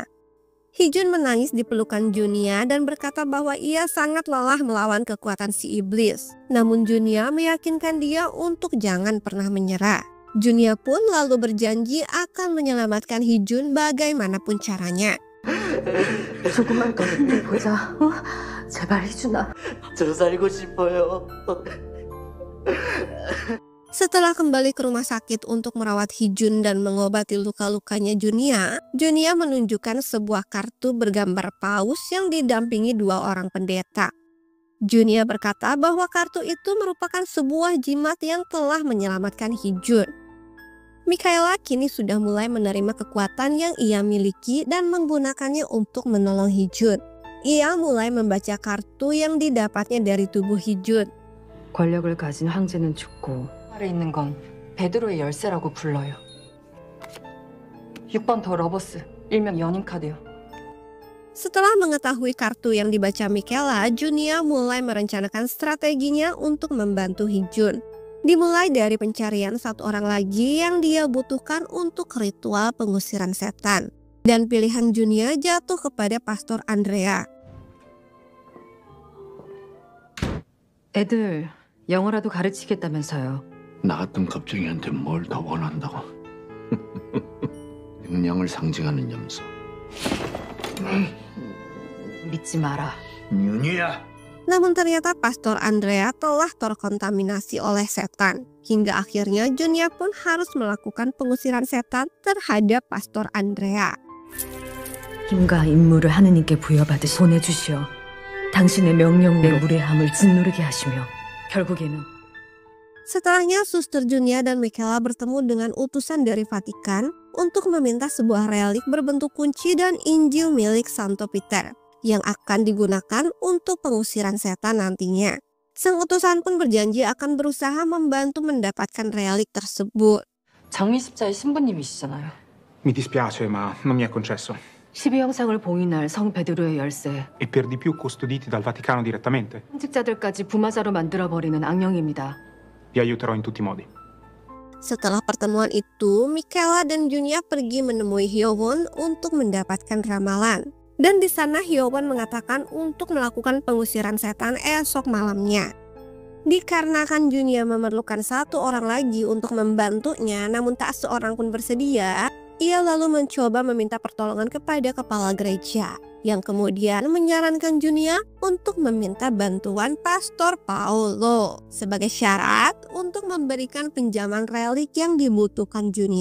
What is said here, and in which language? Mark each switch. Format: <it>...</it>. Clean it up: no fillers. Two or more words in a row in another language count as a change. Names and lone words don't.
<id>Hee-jun menangis di pelukan Junia dan berkata bahwa ia sangat lelah melawan kekuatan si iblis. Namun Junia meyakinkan dia untuk jangan pernah menyerah. Junia pun lalu berjanji akan menyelamatkan Hee-jun bagaimanapun caranya.</id> <ko>조금만 더 힘내보자. 제발 희준아. 저 살고 싶어요.</ko> <id>Setelah kembali ke rumah sakit untuk merawat Hee-jun dan mengobati luka-lukanya Junia, Junia menunjukkan sebuah kartu bergambar paus yang didampingi 2 orang pendeta. Junia berkata bahwa kartu itu merupakan sebuah jimat yang telah menyelamatkan Hee-jun. Mikaela kini sudah mulai menerima kekuatan yang ia miliki dan menggunakannya untuk menolong Hee-jun. Ia mulai membaca kartu yang didapatnya dari tubuh Hee-jun.</id> <ko>권력을 가진 황제는 죽고 아래 있는 건 베드로의 열쇠라고 불러요. 6번 더 러버스, 일명 연인 카드요.</ko> <id>Setelah mengetahui kartu yang dibaca Mikaela, Junia mulai merencanakan strateginya untuk membantu Hee-jun. Dimulai dari pencarian 1 orang lagi yang dia butuhkan untuk ritual pengusiran setan. Dan pilihan Junia jatuh kepada Pastor Andrea.</id> <ko>애들 영어라도 가르치겠다면서요. 나 같은 겁쟁이한테 뭘 더 원한다고? 명령을 상징하는 염소. 믿지 마라. 윤희야.</ko> <id>Namun ternyata Pastor Andrea telah terkontaminasi oleh setan. Hingga akhirnya Junia pun harus melakukan pengusiran setan terhadap Pastor Andrea.</id> <ko>힘과 임무를 하느님께 부여받으시 보내주시어 당신의 명령대로 무례함을 짓누르게 하시며 결국에는</ko> <id>Setelahnya Suster Junia dan Mikaela bertemu dengan utusan dari Vatikan untuk meminta sebuah relik berbentuk kunci dan Injil milik Santo Peter yang akan digunakan untuk pengusiran setan nantinya. Sang utusan pun berjanji akan berusaha membantu mendapatkan relik tersebut.</id> <ko>장미십자의 신부님이시잖아요.</ko> <it>Mi dispiace, ma non mi è concesso.</it> <ko>12형상을 봉인할 성 베드로의 열쇠.</ko> <it>E per di più custoditi dal Vaticano direttamente.</it> <ko>현직자들까지 부마자로 만들어버리는 악령입니다.</ko> <it>Vi aiuterò in tutti i modi.</it> <id>Setelah pertemuan itu, Mikaela dan Junia pergi menemui Hyowon untuk mendapatkan ramalan. Dan di sana Hyowon mengatakan untuk melakukan pengusiran setan esok malamnya. Dikarenakan Junia memerlukan 1 orang lagi untuk membantunya, namun tak seorang pun bersedia, ia lalu mencoba meminta pertolongan kepada kepala gereja, yang kemudian menyarankan Junia untuk meminta bantuan Pastor Paolo sebagai syarat untuk memberikan pinjaman relik yang dibutuhkan Junia.</id>